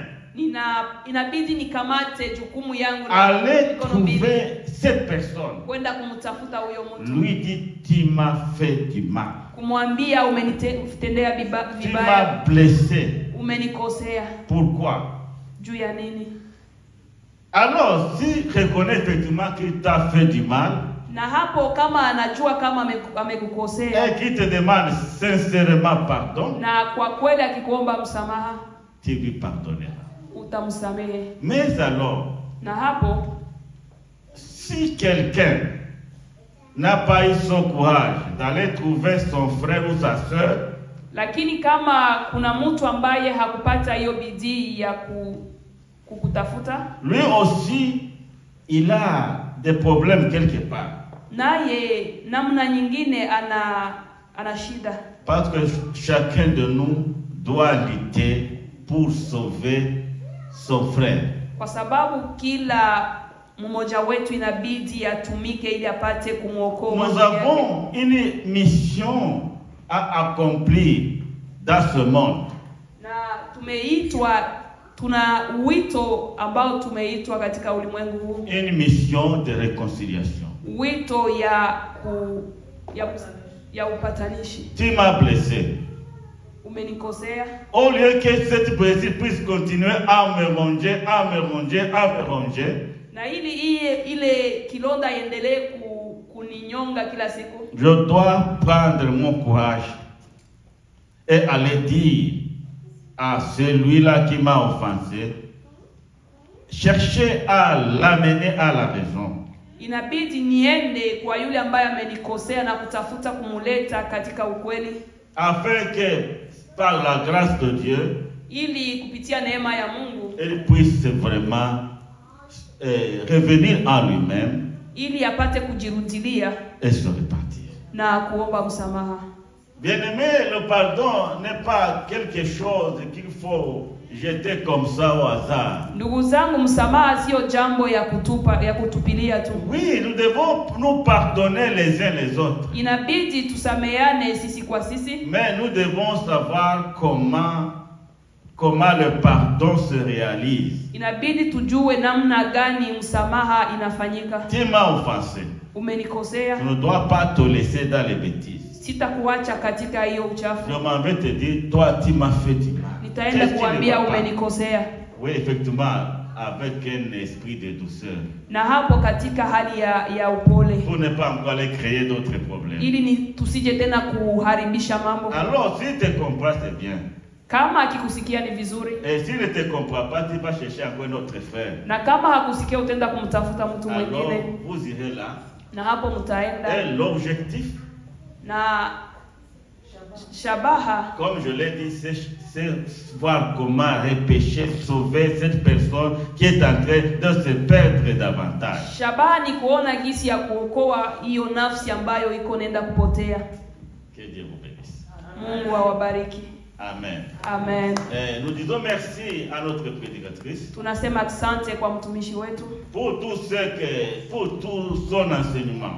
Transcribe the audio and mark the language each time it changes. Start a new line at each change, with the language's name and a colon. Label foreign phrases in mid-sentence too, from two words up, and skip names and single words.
Swahili: inabidi nikamate jukumu yangu na
French: aller
Swahili: mikono mbili
French: trouver cette personne,
Swahili: kwenda kumtafuta huyo mtu,
French: lui dit, tu m'as fait du mal,
Swahili: kumwambia umenitendea
French: tu
Swahili: vibaya,
French: m'as blessé.
Swahili: umenikosea.
French: Pourquoi?
Swahili: Juu ya nini?
French: Alors, s'il reconnaît effectivement qu'il t'a fait du mal,
Swahili: Na hapo kama anajua kama amekukosea
French: et qu'il te demande sincèrement pardon,
Swahili: na kwa kweli akikuomba msamaha,
French: tu lui pardonneras.
Swahili: utamsamehe.
French: Mais alors,
Swahili: Na hapo
French: si quelqu'un n'a pas eu son courage d'aller trouver son frère ou sa soeur,
Swahili: lakini kama kuna mtu ambaye hakupata hiyo bidii ya kukutafuta,
French: lui aussi, il a des problèmes quelque part.
Swahili: naye namna nyingine ana shida,
French: Parce que chacun de nous doit lutter pour sauver son frère.
Swahili: kwa sababu kila mmoja wetu inabidi atumike ili apate kumwokoa.
French: Nous avons une mission à accomplir dans ce monde.
Swahili: Na tuna wito ambao tumeitwa katika ulimwengu huu,
French: Une mission de réconciliation.
Swahili: wito ya upatanishi.
French: Tu m'as blessé.
Swahili: Umenikosea,
French: Au lieu que cette blessure puisse continuer à me ronger, à me ronger, à me ronger,
Swahili: na ili ile kilonda iendelee kuninyonga kila siku,
French: je dois prendre mon courage et aller dire à celui-là qui m'a offensé, chercher à l'amener à la raison.
Swahili: inabidi niende kwa yule ambaye amenikosea na kutafuta kumuleta katika ukweli,
French: Afin que par la grâce de Dieu,
Swahili: ili kupitia neema ya Mungu
French: il puisse vraiment revenir en lui-même
Swahili: ili apate kujirudilia
French: et se repentir.
Swahili: na kuomba msamaha.
French: Bien-aimé, le pardon n'est pas quelque chose qu'il faut jeter comme ça au hasard.
Swahili: Ndugu zangu, msamaha sio jambo ya kutupilia tu.
French: Oui, nous devons nous pardonner les uns les autres.
Swahili: Inabidi tusameane sisi kwa sisi,
French: Mais nous devons savoir comment le pardon se réalise.
Swahili: inabidi tujue namna gani msamaha inafanyika.
French: Tu m'as offensé.
Swahili: Umenikosea,
French: Tu ne dois pas te laisser dans les bêtises.
Swahili: sitakuacha katika hiyo
French: Je
Swahili: uchafu,
French: m'en vais te dire, toi tu m'as fait du mal.
Swahili: nitaenda
French: Qu'est-ce qui ne
Swahili: kuambia
French: va pas?
Swahili: umenikosea.
French: Oui, effectivement, avec un esprit de douceur.
Swahili: Na hapo katika hali ya upole,
French: Pour ne pas encore aller créer d'autres problèmes.
Swahili: ili tusije tena kuharibisha mambo.
French: Alors, si tu comprends, c'est bien.
Swahili: Kama akikusikia ni vizuri,
French: Et s'il ne te comprend pas, tu vas chercher encore un autre frère.
Swahili: na kama hakusikia utaenda kumtafuta mtu
French: Alors,
Swahili: mwingine,
French: vous irez là.
Swahili: na hapo mtaenda.
French: Et l'objectif,
Swahili: Na shabaha,
French: comme je l'ai dit, c'est voir comment repêcher, sauver cette personne qui est en train de se perdre davantage.
Swahili: shabaha ni kuona gisi ya kuokoa hiyo nafsi ambayo iko nenda kupotea.
French: Que Dieu vous bénisse.
Swahili: Mungu awabariki.
French: Amen.
Swahili: Amen.
French: Nous disons merci à notre prédicatrice
Swahili: Tunasema asante kwa mtumishi wetu
French: pour tout son enseignement.